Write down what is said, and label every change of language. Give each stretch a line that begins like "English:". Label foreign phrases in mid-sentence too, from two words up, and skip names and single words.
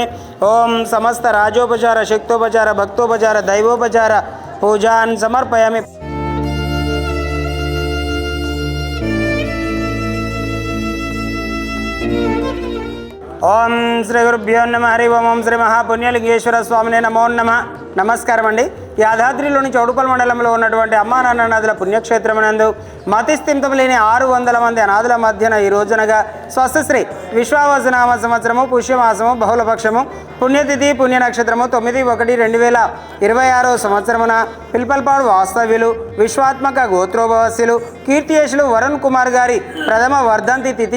Sanskrit: ओम समस्त राजोपचार शक्तोपचार भक्तोपचार दैवोपचार पूजान् समर्पयामि. ओम श्री गुरुभ्यो नमः हरि ओम. ओम श्री महापुण्यलिंगेश्वर स्वामिने नमो नमः.
Telugu: నమస్కారం అండి. యాదాద్రిలోని చౌడుపల్ మండలంలో ఉన్నటువంటి అమ్మా నాన్న నదుల పుణ్యక్షేత్రమునందు మతిస్థిమితం లేని 600 మంది అనాథుల మధ్యన ఈ రోజునగా స్వస్తిశ్రీ విశ్వావసనామ సంవత్సరము పుష్యమాసము బహుళపక్షము పుణ్యతిథి పుణ్య నక్షత్రము 9/1/2026 సంవత్సరమున పిల్పల్పాడు వాస్తవ్యులు విశ్వాత్మక గోత్రోభవస్యులు కీర్తియశులు వరుణ్ కుమార్ గారి ప్రథమ వర్ధంతి తిథి